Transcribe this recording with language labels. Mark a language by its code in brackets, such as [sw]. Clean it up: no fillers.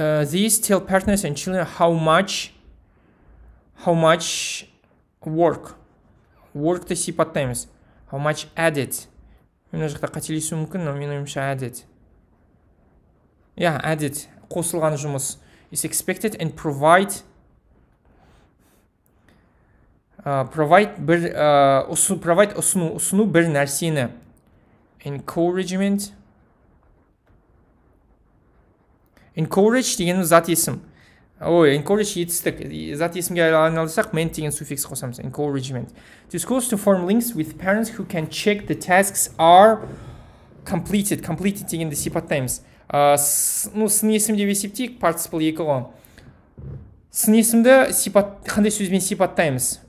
[en] These tell partners and children how much work- [kk] ты сипаттаймыз. [en] How much added. [kk] Мына жақта қателесу мүмкін, но мен ойымша added. Added. Қосылған жұмыс. [en] Is expected and provide [kk] ұсыну бір нәрсені. Encourage деген зат есім. Encourage етістік. Зат есімге айналдырсақ, ment деген суффикс қосамыз. [en] Encouragement. To schools to form links with parents who can check the tasks are completed. [kk] Completed дегенді сипаттаймыз. Сын есім деп есептейік, participle 2 ғой. Сын есімді қандай сөзбен сипаттаймыз?